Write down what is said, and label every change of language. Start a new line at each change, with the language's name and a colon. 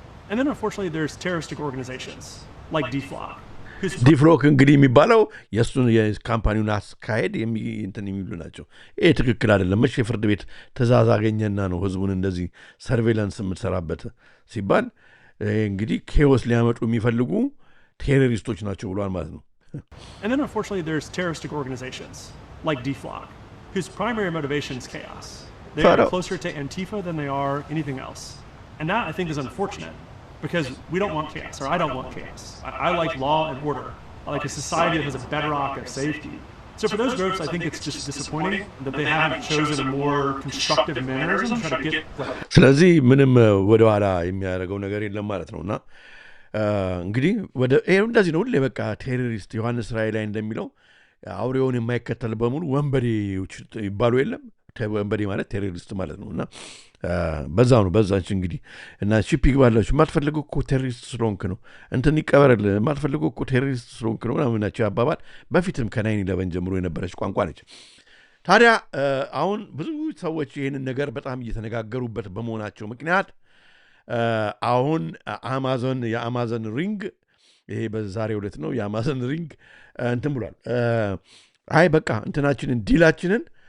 English: And then unfortunately there's terroristic organizations. like DFlock.
Amharic: ዲፍሎክ እንግዲህ የሚባለው የእሱን የካምፓኒውን አስካሄድ እንትን የሚሉ ናቸው። ይሄ ትክክል አይደለም። መቼ የፍርድ ቤት ትእዛዝ አገኘና ነው ህዝቡን እንደዚህ ሰርቬላንስ የምትሰራበት ሲባል እንግዲህ ኬዎስ ሊያመጡ የሚፈልጉ ቴሮሪስቶች ናቸው ብሏል ማለት ነው።
English: And then unfortunately there's terroristic organizations like DFlock whose primary motivation is chaos. They are closer to Antifa than they are anything else. And that I think is unfortunate. Because we don't want chaos, or I don't want chaos. I like law and order. I like a society that has a bedrock of safety. So for those groups, I think it's just disappointing that they haven't chosen a more constructive mannerism to try to get right.
Amharic: ስለዚህ ምንም ወደ ኋላ የሚያደርገው ነገር የለም ማለት ነውና እንግዲህ ወደ እንደዚህ ነው። ሁሌ በቃ ቴሮሪስት ዮሐንስ ራእይ ላይ እንደሚለው አውሬውን የማይከተል በሙሉ ወንበዴዎች ይባሉ የለም። ወንበዴ ማለት ቴሮሪስት ማለት ነውና በዛው ነው። በዛች እንግዲህ እና ቺፕ ይግባላችሁ የማትፈልገው እኮ ቴሮሪስት ስለሆንክ ነው፣ እንትን ይቀበረል የማትፈልገው እኮ ቴሮሪስት ስለሆንክ ነው ምናምን ናቸው አባባል። በፊትም ከ9/11 ጀምሮ የነበረች ቋንቋ ነች። ታዲያ አሁን ብዙ ሰዎች ይህንን ነገር በጣም እየተነጋገሩበት በመሆናቸው ምክንያት አሁን የአማዞን ሪንግ ይሄ በዛሬው ዕለት ነው የአማዞን ሪንግ እንትን ብሏል። አይ በቃ እንትናችንን ዲላችንን